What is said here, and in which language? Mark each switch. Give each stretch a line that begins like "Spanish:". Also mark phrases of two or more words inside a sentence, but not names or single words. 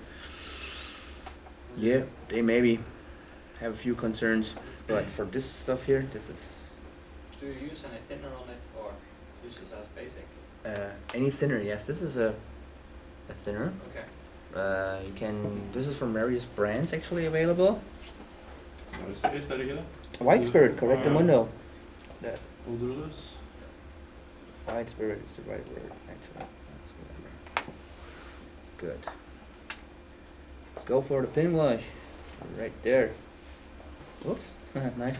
English: Yeah, they maybe have a few concerns, but for this stuff here, this is. Do you use any thinner on it or use it as basic? Any thinner, yes. This is a thinner. Okay. You can. This is from various brands actually available. Spirit,
Norwegian: er det ikke det?
English: White Spirit, correct the window. That Odorless. White Spirit is the right word actually. Good. Let's go for the pin wash. Right there. Whoops. Nice.